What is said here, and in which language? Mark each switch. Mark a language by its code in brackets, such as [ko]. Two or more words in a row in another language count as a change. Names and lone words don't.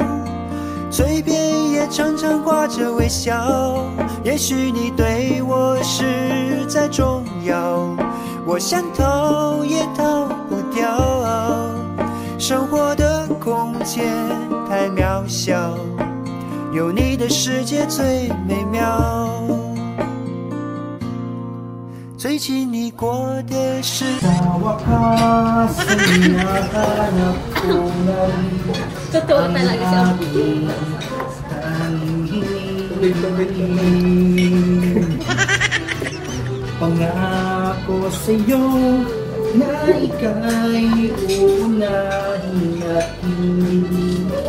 [zh] 嘴边也常常挂着微笑，也许你对我实在重要，我想逃也逃不掉，生活的空间太渺小，有你的世界最美妙。最近你过的是 [tl] Totoo talaga siya. Pangako sa'yo na ika'y uunahin at hindi